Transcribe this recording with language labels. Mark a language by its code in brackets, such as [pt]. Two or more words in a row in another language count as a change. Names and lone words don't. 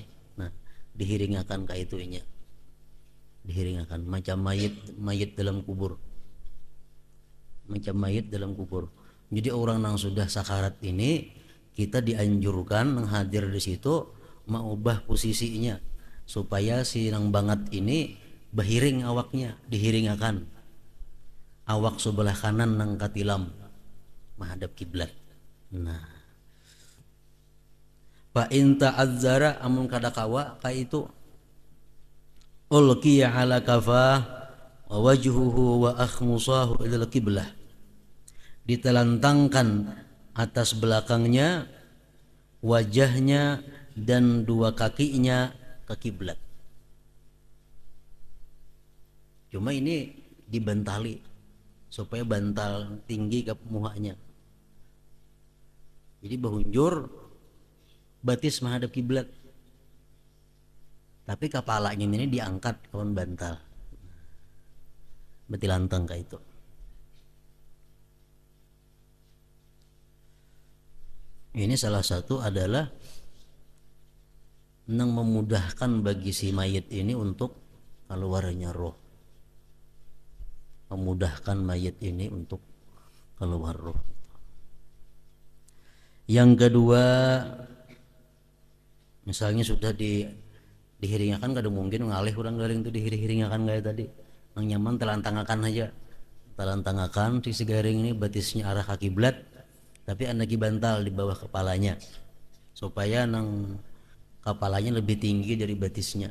[bjn] Nah, dihiringakan ke itunya, dihiringakan macam mayit dalam kubur, Jadi orang yang sudah sakarat ini, kita dianjurkan hadir di situ, mengubah posisinya supaya si nang banget ini berhiring awaknya, dihiringakan awak sebelah kanan nang katilam menghadap kiblat. Nah, [ar] فإن تعذر, [bjn] amun kada kawa ka itu, [ar] ألقي على قفاه ووجهه وأخمصاه إلى القبلة, [bjn] ditelantangkan atas belakangnya, wajahnya dan dua kakinya ke kiblat. Cuma ini dibentali supaya bantal tinggi ke muhanya. Jadi bahunjur batis menghadap kiblat, tapi kepalanya ini diangkat kawan bantal, beti lantang kayak itu. Ini salah satu adalah nang memudahkan bagi si mayit ini untuk keluarnya roh, memudahkan mayit ini untuk keluar roh. Yang kedua, misalnya sudah dihiringakan, kada mungkin ngalih orang garing itu dihiringakan kayak tadi. Nang nyaman telantangakan aja, telantangakan sisi garing ini batisnya arah ke kiblat, tapi anaki bantal di bawah kepalanya supaya nang kepalanya lebih tinggi dari batisnya.